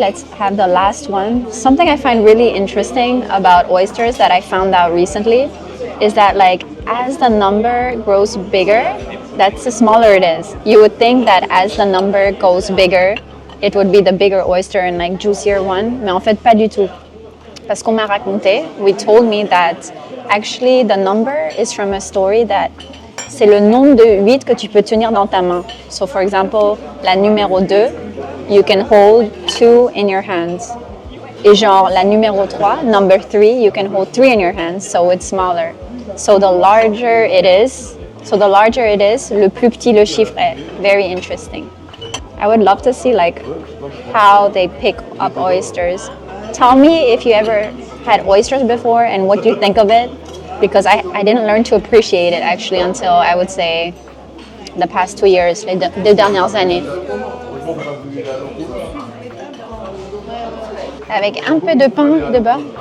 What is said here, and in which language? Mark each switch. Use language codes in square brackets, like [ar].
[en] Let's have the last one. Something I find really interesting about oysters that I found out recently is that like as the number grows bigger, that's the smaller it is. You would think that as the number goes bigger, it would be the bigger oyster and like juicier one. [fr] Mais en fait, pas du tout. Parce qu'on m'a raconté, [en] we told me that actually the number is from a story that [fr] c'est le nombre de huîtres que tu peux tenir dans ta main. [en] So for example, [fr] la numéro 2, [en] you can hold 2 in your hands. [fr] Et genre la numéro 3, [en] number 3, you can hold 3 in your hands, so it's smaller. So the larger it is, [fr] le plus petit le chiffre est. [en] Very interesting. I would love to see like how they pick up oysters. Tell me if you ever had oysters before and what you think of it. Because I didn't learn to appreciate it actually until I would say the past 2 years, [fr] les deux dernières années. Avec un peu de pain de beurre.